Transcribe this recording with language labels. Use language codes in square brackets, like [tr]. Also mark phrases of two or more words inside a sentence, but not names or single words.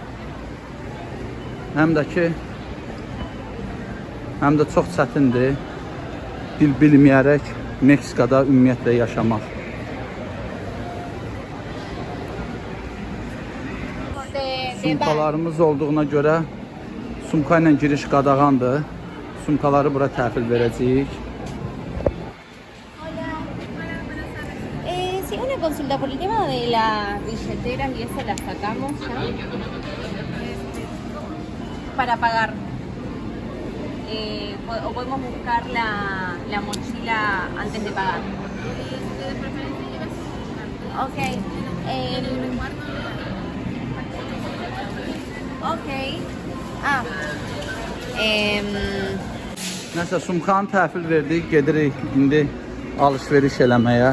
[az] Həm də çox çətindir dil bilməyərək Meksikada ümumiyyətlə yaşamaq. Sumkalarımız olduğuna görə sumka ilə giriş qadağandır. Sumkaları bura təhvil verəcəyik. [es] Sí, una consulta por el tema de las billeteras y eso las sacamos ya para pagar. O podemos buscar la mochila antes de pagar. Ok. Ok. [az] Nəsə sumkanı təhvil verdik, gedirik indi alış-veriş eləməyə.